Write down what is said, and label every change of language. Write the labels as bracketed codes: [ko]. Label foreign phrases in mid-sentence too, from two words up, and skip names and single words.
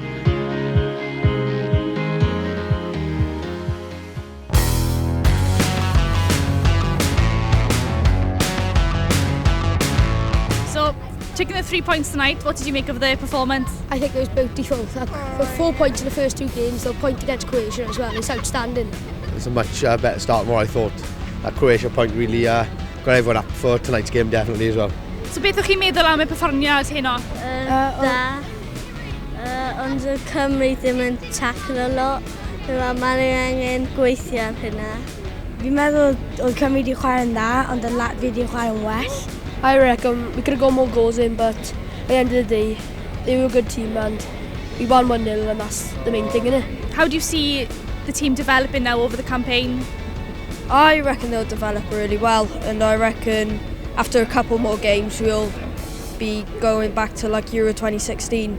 [en] So, taking the 3 points tonight, what did you make of the performance? I think it was beautiful. For 4 points in the first 2 games, the point against Croatia as well, it's outstanding. It's a much better start than what I thought. That Croatia point really got everyone up for tonight's game, definitely, as well. [cy] So beth o'ch chi'n meddwl am y perfformiad heno? Da. Ond y Cymru ddim yn [en] tackle a lot. [cy] Mae'n angen gweithio ar hynna. Fi'n meddwl oedd Cymru wedi chwarae'n dda, ond y Latvi wedi chwarae'n well. [en] I reckon we could have got more goals in, but at the end of the day, they were a good team and we won 1-0, and that's the main thing, innit? How do you see the team developing now over the campaign? I reckon they'll develop really well, and I reckon after a couple more games we'll be going back to like Euro 2016.